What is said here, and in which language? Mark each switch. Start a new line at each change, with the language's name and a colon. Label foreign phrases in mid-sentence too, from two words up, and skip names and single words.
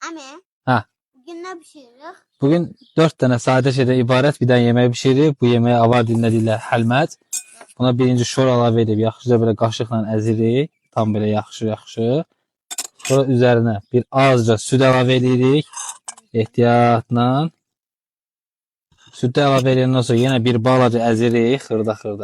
Turkish: Mami, Ha. bugün ne pişiririk? Bugün 4 tane sade şeyden ibaret bir tane yemeği pişiririk.
Azerbaijani: Bu yemeği avar dilində deyirlər həlmət. Buna birinci şor əlavə edib yaxşıca belə qaşıqla əzirik. Tam belə yaxşı. Sonra üzərinə bir azca süd əlavə edirik. Ehtiyatla. Süd əlavə edəndən sonra yenə bir balaca əzirik xırda.